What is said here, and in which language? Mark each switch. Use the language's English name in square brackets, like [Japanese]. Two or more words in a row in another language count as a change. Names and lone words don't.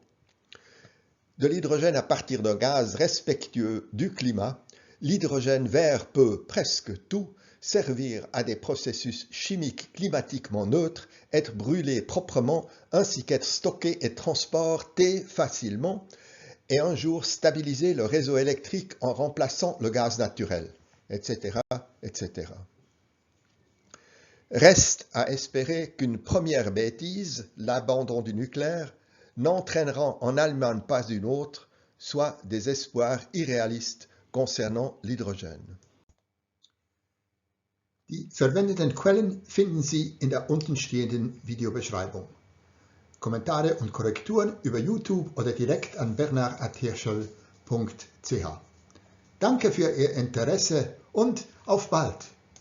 [French] De l'hydrogène à partir d'un gaz respectueux du climat, l'hydrogène vert peut presque tout servir à des processus chimiques climatiquement neutres, être brûlé proprement, ainsi qu'être stocké et transporté facilement, et un jour stabiliser le réseau électrique en remplaçant le gaz naturel, etc., etc. Reste à espérer qu'une première bêtise, l'abandon du nucléaire, n'entraînera en Allemagne pas une autre, soit des espoirs irréalistes concernant l'hydrogène. [German] Die verwendeten Quellen finden Sie in der untenstehenden Videobeschreibung. Kommentare und Korrekturen über YouTube oder direkt an bernhard@hirschl.ch. Danke für Ihr Interesse und auf bald!